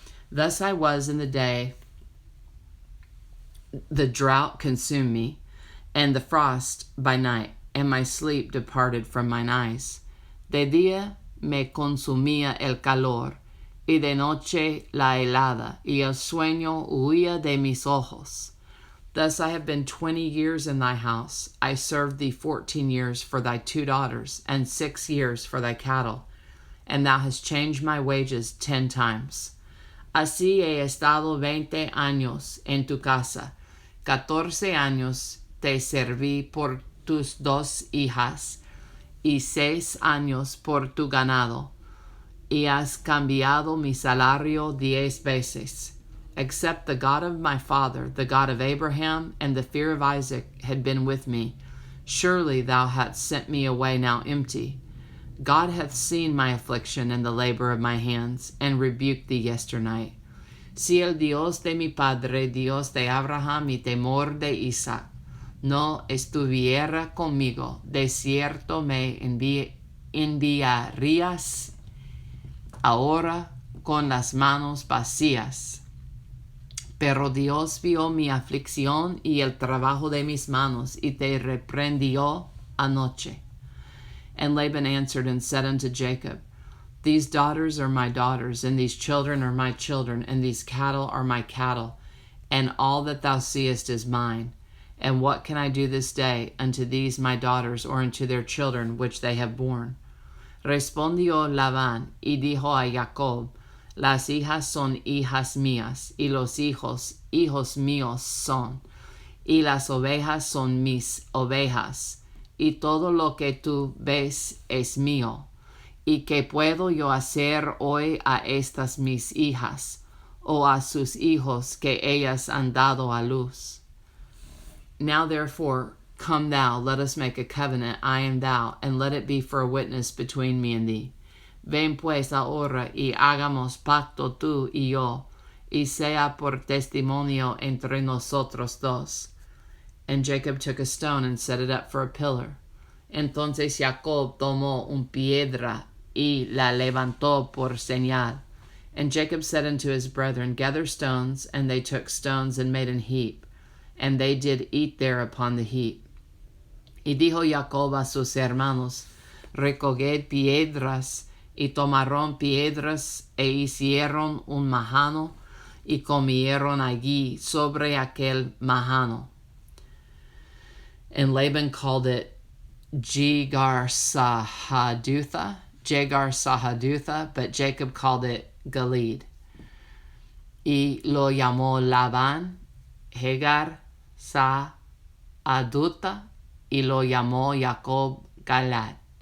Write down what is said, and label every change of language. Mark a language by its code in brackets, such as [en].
[en] Thus I was in the day, the drought consumed me, and the frost by night. and my sleep departed from mine eyes. [es] De día me consumía el calor, y de noche la helada, y el sueño huía de mis ojos. [en] Thus I have been 20 years in thy house. I served thee 14 years for thy 2 daughters, and 6 years for thy cattle, and thou hast changed my wages 10 times. [es] Así he estado 20 años en tu casa. 14 años te serví por tus 2 hijas, y 6 años por tu ganado, y has cambiado mi salario 10 veces. [en] Except the God of my father, the God of Abraham, and the fear of Isaac had been with me, surely thou hadst sent me away now empty. God hath seen my affliction and the labor of my hands, and rebuked thee yesternight. [es] Si el Dios de mi padre, Dios de Abraham y temor de Isaac, no estuviera conmigo, de cierto me enviarías ahora con las manos vacías. Pero Dios vio mi aflicción y el trabajo de mis manos, y te reprendió anoche. [en] And Laban answered and said unto Jacob, These daughters are my daughters, and these children are my children, and these cattle are my cattle, and all that thou seest is mine. And what can I do this day unto these my daughters, or unto their children which they have borne? [es] Respondió Labán y dijo a Jacob, Las hijas son hijas mías, y los hijos, hijos míos son, y las ovejas son mis ovejas, y todo lo que tú ves es mío. ¿Y qué puedo yo hacer hoy a estas mis hijas, o a sus hijos que ellas han dado a luz? [en] Now therefore, come thou, let us make a covenant, I and thou, and let it be for a witness between me and thee. [es] Ven pues ahora y hagamos pacto tú y yo, y sea por testimonio entre nosotros dos. [en] And Jacob took a stone and set it up for a pillar. [es] Entonces Jacob tomó una piedra y la levantó por señal. [en] And Jacob said unto his brethren, Gather stones, and they took stones and made an heap, and they did eat there upon the heap. [es] Y dijo Jacob a sus hermanos, Recoged piedras, y tomaron piedras, e hicieron un majano, y comieron allí sobre aquel majano. [en] And Laban called it Jegar-Sahadutha, but Jacob called it Gilead. [es] Y lo llamó Labán Jegar-Sahadutha, y lo llamó Jacob Galaad.